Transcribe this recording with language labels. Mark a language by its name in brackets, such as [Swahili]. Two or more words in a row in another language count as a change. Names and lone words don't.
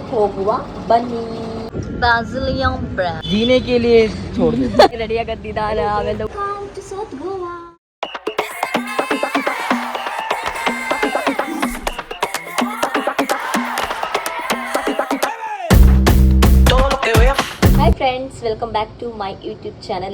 [Kannada] ಹೋಗುವ ಬನ್ನಿ. [English] Brazilian brand [Hindi] जीने के लिए छोड़ दे. [Kannada] ರೆಡಿ ಆಗತ್ತಿದ್ದಾರೆ ಆಮೇಲೆ ಗೋವಾ. [English] hi friends, welcome back to my YouTube channel.